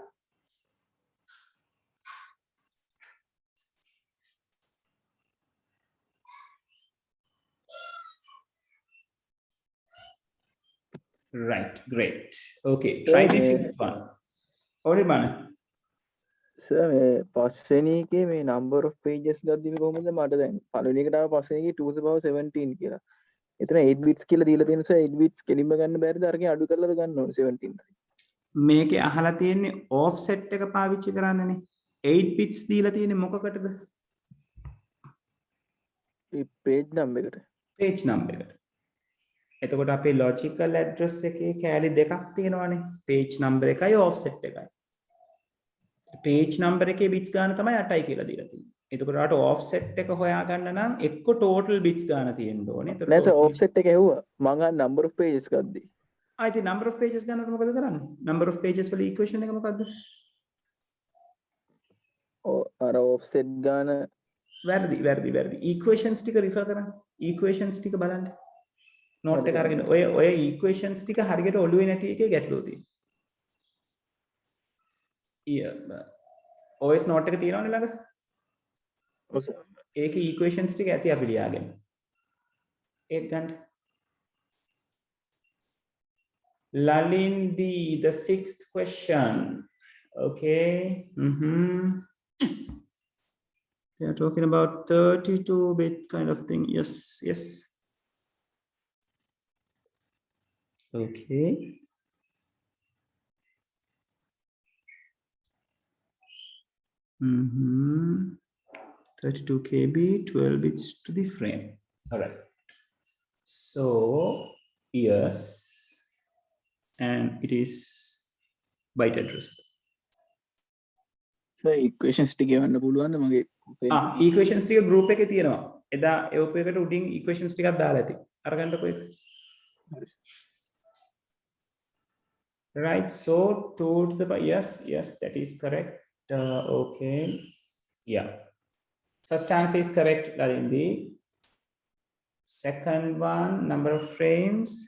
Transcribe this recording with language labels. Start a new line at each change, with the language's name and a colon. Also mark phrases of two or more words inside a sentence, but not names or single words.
English: Right, great. Okay, try the fifth one. Orimana.
Sinhala: සර් මේ පස්වෙනි එකේ මේ
English: number of pages
Sinhala: ගද්දි මේ කොහොමද මට දැන් පළවෙනි එකට ආව පස්වෙනි එකේ
English: 2 to the power 17
Sinhala: කියලා. එතන
English: 8 bits
Sinhala: කියලා දීලා තියෙන නිසා
English: 8 bits
Sinhala: කෙලින්ම ගන්න බැරිද අරගෙන අඩු කරලා ගන්න ඕනේ 17. මේකේ අහලා තියෙන්නේ offset එක පාවිච්චි කරන්නනේ. 8 bits දීලා තියෙන්නේ මොකකටද? මේ
English: page number
Sinhala: එකට.
English: Page number
Sinhala: එකට. එතකොට අපේ
English: logical address
Sinhala: එකේ කෑලි දෙකක් තියෙනවානේ.
English: Page number
Sinhala: එකයි offset එකයි.
English: Page number
Sinhala: එකේ bits ගාන තමයි 8යි කියලා දීලා තියෙන්නේ. එතකොට ආට offset එක හොයාගන්න නම් එක්ක
English: total bits
Sinhala: ගාන තියෙන්න ඕනේ. නෑ සර් offset එක ඇහුවා. මං අහන්නේ
English: number of pages
Sinhala: ගද්දි. ඉතින්
English: number of pages
Sinhala: ගන්නකොට මොකද කරන්නේ?
English: number of pages
Sinhala: වල equation එක මොකද්ද? අර offset ගාන වැරදි. equations ටික refer කරන්න. equations ටික බලන්න. note එක අරගෙන ඔය equations ටික හරියට ඔළුවේ නැති එකේ ගැටලුව තියෙනවා.
English: OS note
Sinhala: එක තියෙනවනේ ළඟ. ඔව් සර්. ඒකේ equations ටික ඇති අපි ලියාගෙන. ඒක ගන්න.
English: Lalindi, the sixth question. Okay. They are talking about 32-bit kind of thing. Yes. Okay. 32 KB, 12 bits to the frame. All right. So, yes. And it is byte address.
Sinhala: සර් equations ටික එවන්න පුළුවන්ද මගේ equations ටික group එකේ තියෙනවා. එදා එවපු එකට උඩින් equations ටිකක් දාලා ඇති. අරගන්නකො ඒක.
English: Right, so 2 to the power, yes, that is correct. Okay, yeah. First answer is correct, Lalindi. Second one, number of frames.